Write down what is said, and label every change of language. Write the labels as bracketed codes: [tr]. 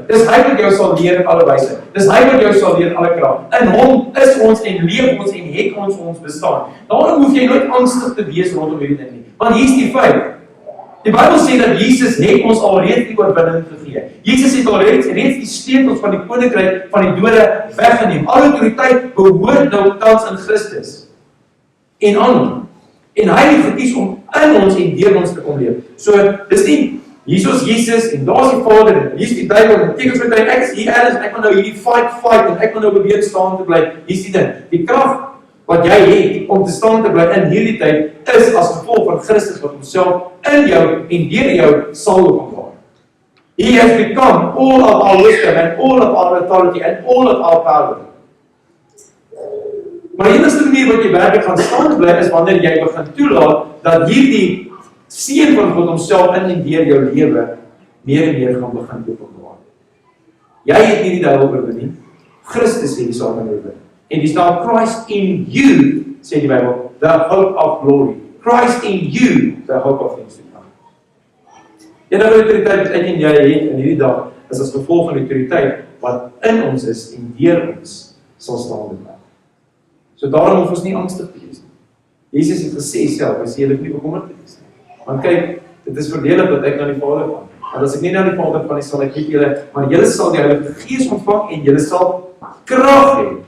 [af] Dis hy wat jou sal leer in alle wysheid. Dis hy wat jou sal leer in alle krag. In hom is ons en leef ons en het ons bestaan. Daarom hoef jy nooit angstig te wees rondom hierdie ding nie. Want hier's die feit. Die Bybel sê dat Jesus het ons alreeds die oorwinning gegee. Jesus het alreeds die sleutels van die koninkryk van die dode weggeneem. Alle autoriteit behoort nou tans in Christus en aan hom. En hy het gekies om in ons en deur ons te kom leef. So, dis nie hier's Jesus en daar's die Vader en hier's die duiwel en tekens met hy, ek is hier en ek wil nou hierdie fight en ek wil nou beweeg staan te bly. Hier's die ding. Die krag wat jy het om te staan te bly in hierdie tyd is as gevolg van Christus wat homself in jou en deur jou sal openbaar. [en] He has become all of our wisdom and all of our authority and all of our power. [af] Maar die enigste manier wat jy werklik gaan staan bly is wanneer jy begin toelaat dat hierdie seën van God homself in en deur jou lewe meer en meer gaan begin openbaar. Jy het nie die duiwel oorwin nie. Christus het die saak oorwin. En die staan [en] Christ in you, [af] sê die Bybel, [en] the hope of glory. Christ in you, the hope of things to come. [af] Enige autoriteit wat ek en jy het in hierdie dag, is as gevolg van die autoriteit wat in ons is en deur ons sal staande bly. So daarom hoef ons nie angstig te wees nie. Jesus het gesê self, hy sê jy hoef nie bekommerd te wees nie. Want kyk, dit is voordelig dat ek na die Vader gaan. Want as ek nie na die Vader gaan, sal ek nie julle, maar julle sal die Heilige Gees ontvang en julle sal krag hê.